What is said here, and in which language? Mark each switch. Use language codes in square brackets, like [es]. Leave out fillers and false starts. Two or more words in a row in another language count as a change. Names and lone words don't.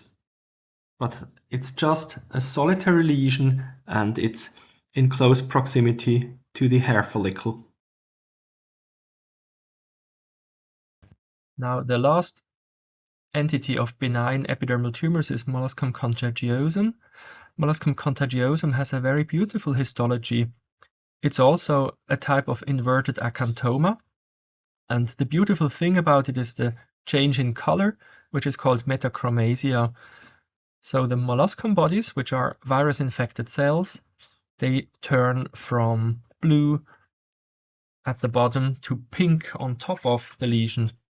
[en] But it's just a solitary lesion and it's in close proximity to the hair follicle. Now, the last entity of benign epidermal tumors is molluscum contagiosum. Molluscum contagiosum has a very beautiful histology. It's also a type of inverted acanthoma. And the beautiful thing about it is the change in color, which is called metachromasia. So the molluscum bodies, which are virus-infected cells, they turn from blue at the bottom to pink on top of the lesion.